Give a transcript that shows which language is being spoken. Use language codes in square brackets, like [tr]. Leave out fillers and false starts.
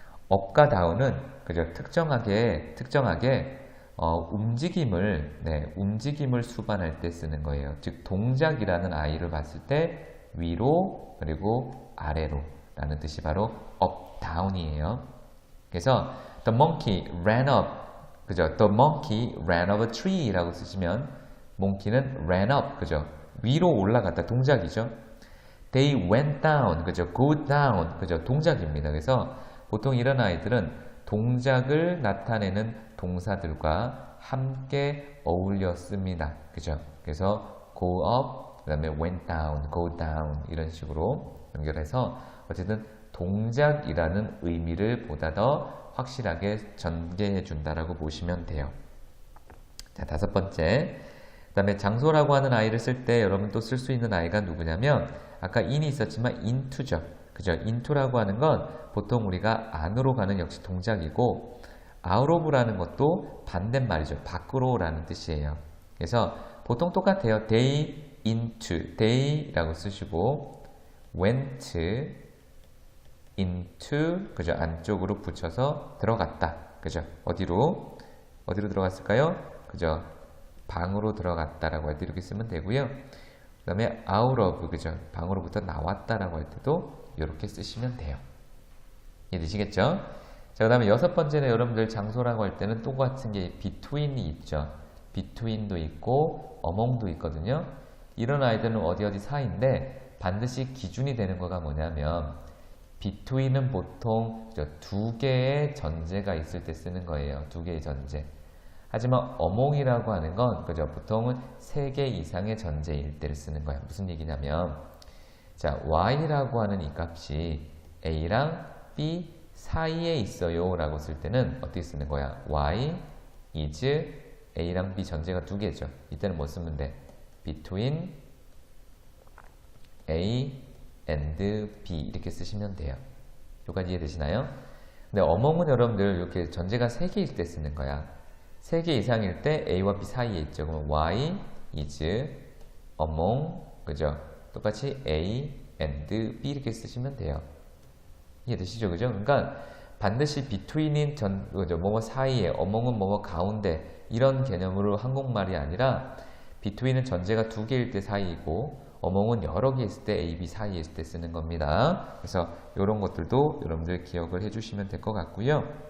[ko] up과 down은 그죠? 특정하게 움직임을 수반할 때 쓰는 거예요. 즉 동작이라는 아이를 봤을 때 위로 그리고 아래로 라는 뜻이 바로 up, down이에요. 그래서 [en] the monkey ran up, 그죠? the monkey ran up a tree [ko] 라고 쓰시면 [en] monkey는 ran up, 그죠? [ko] 위로 올라갔다, 동작이죠. [en] they went down, [ko] 그죠? go down, 그죠? 동작입니다. 그래서 보통 이런 아이들은 동작을 나타내는 동사들과 함께 어울려 씁니다. 그죠? 그래서 go up, 그 다음에 went down, go down 이런 식으로 연결해서 어쨌든 동작이라는 의미를 보다 더 확실하게 전개해 준다라고 보시면 돼요. 자, 다섯 번째. 그 다음에 장소라고 하는 아이를 쓸 때 여러분 또 쓸 수 있는 아이가 누구냐면 아까 in이 있었지만 into죠. 그죠? into라고 하는 건 보통 우리가 안으로 가는 역시 동작이고 out of라는 것도 반대말이죠. 밖으로라는 뜻이에요. 그래서 보통 똑같아요. they into, they라고 쓰시고 went into, 그죠? 안쪽으로 붙여서 들어갔다. 그죠? 어디로 들어갔을까요? 그죠? 방으로 들어갔다라고 할 때 이렇게 쓰면 되고요. 그 다음에 out of, 그죠? 방으로부터 나왔다라고 할 때도 이렇게 쓰시면 돼요. 이해되시겠죠? 자, 그 다음에 여섯 번째는 여러분들 장소라고 할 때는 똑같은 게 between이 있죠. between도 있고 among도 있거든요. 이런 아이들은 어디 사이인데 반드시 기준이 되는 거가 뭐냐면 between은 보통 두 개의 전제가 있을 때 쓰는 거예요. 두 개의 전제. 하지만 among이라고 하는 건 그죠? 보통은 세 개 이상의 전제일 때를 쓰는 거예요. 무슨 얘기냐면 자, y라고 하는 이 값이 a랑 b 사이에 있어요 라고 쓸 때는 어떻게 쓰는 거야? y is a랑 b 전제가 두 개죠. 이때는 뭐 쓰면 돼? [en] between a and b [ko] 이렇게 쓰시면 돼요. 여기까지 이해되시나요? 근데 among은 여러분들 이렇게 전제가 세 개일 때 쓰는 거야. 세 개 이상일 때 a와 b 사이에 있죠. 그러면 [en] y is among, [ko] 그죠? 똑같이 a and b 이렇게 쓰시면 돼요. 이해되시죠? 그죠? 그러니까 반드시 between인 그죠? 뭐뭐 사이에, among은 뭐뭐 가운데 이런 개념으로 한국말이 아니라 between은 전제가 두 개일 때 사이이고 among은 여러 개 있을 때 a, b 사이에 있을 때 쓰는 겁니다. 그래서 이런 것들도 여러분들 기억을 해주시면 될 것 같고요.